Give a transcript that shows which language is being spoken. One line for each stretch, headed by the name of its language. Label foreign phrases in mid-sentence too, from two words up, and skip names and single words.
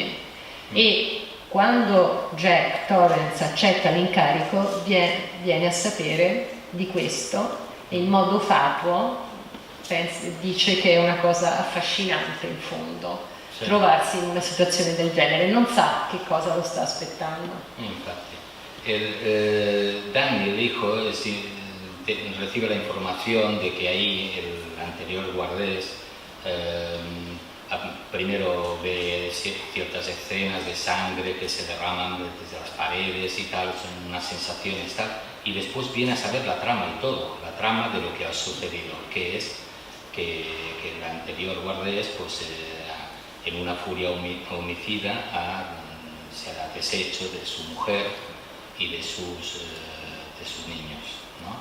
Italian: E quando Jack Torrance accetta l'incarico viene a sapere di questo e in modo fatuo dice che è una cosa affascinante in fondo, sì, trovarsi in una situazione del genere, non sa che cosa lo sta aspettando. Infatti, Danny,
Spanish: el hijo, recibe la información de que ahí el anterior guardés primero ve ciertas escenas de sangre que se derraman desde las paredes y tal, son unas sensaciones tal, y después viene a saber la trama y todo, la trama de lo que ha sucedido, que es que el anterior guardés, pues en una furia homicida se ha deshecho de su mujer y de sus niños, ¿no?